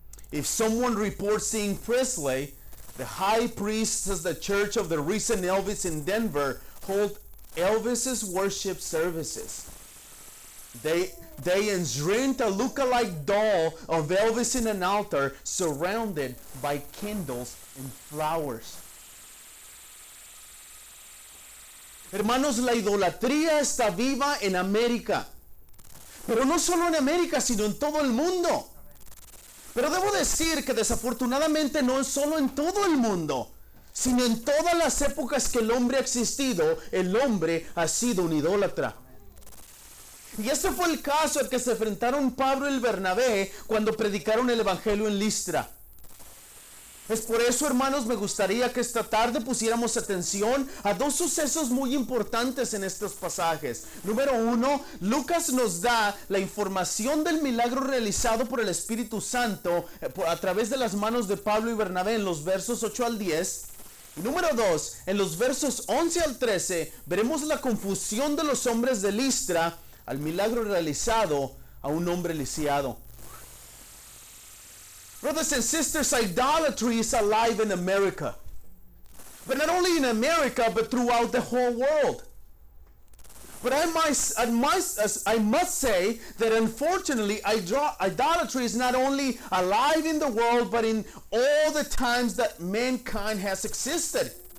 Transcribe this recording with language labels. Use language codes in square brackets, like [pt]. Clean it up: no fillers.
[en] If someone reports seeing Presley, the high priest says the church of the recent Elvis in Denver hold Elvis's worship services. They enshrined a look-alike doll of Elvis in an altar surrounded by candles and flowers. [es] Hermanos, la idolatría está viva en América. Pero no solo en América, sino en todo el mundo. Pero debo decir que desafortunadamente no es solo en todo el mundo, sino en todas las épocas que el hombre ha existido, el hombre ha sido un idólatra. Y este fue el caso al que se enfrentaron Pablo y Bernabé cuando predicaron el evangelio en Listra. Es por eso, hermanos, me gustaría que esta tarde pusiéramos atención a dos sucesos muy importantes en estos pasajes. Número uno, Lucas nos da la información del milagro realizado por el Espíritu Santo a través de las manos de Pablo y Bernabé en los versos 8 al 10. Y número dos, en los versos 11 al 13, veremos la confusión de los hombres de Listra al milagro realizado a un hombre lisiado. [en] Brothers and sisters, idolatry is alive in America. But not only in America, but throughout the whole world. But I must say that unfortunately, idolatry is not only alive in the world, but in all the times that mankind has existed.